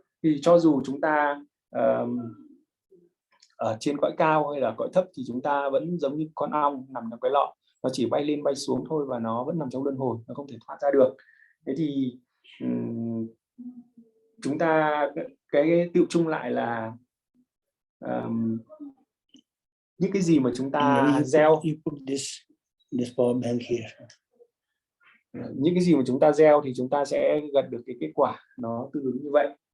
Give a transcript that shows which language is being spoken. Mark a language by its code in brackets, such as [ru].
[vi] Thì cho dù chúng ta ở trên cõi cao hay là cõi thấp thì chúng ta vẫn giống như con ong nằm trong cái lọ, nó chỉ bay lên bay xuống thôi và nó vẫn nằm trong luân hồi, nó không thể thoát ra được. Thế thì chúng ta cái tựu chung lại là những cái gì mà chúng ta [en] You [vi] gieo, [en] put this power bank here. [vi] những cái gì mà chúng ta gieo thì chúng ta sẽ gặt được cái kết quả nó tương ứng như vậy.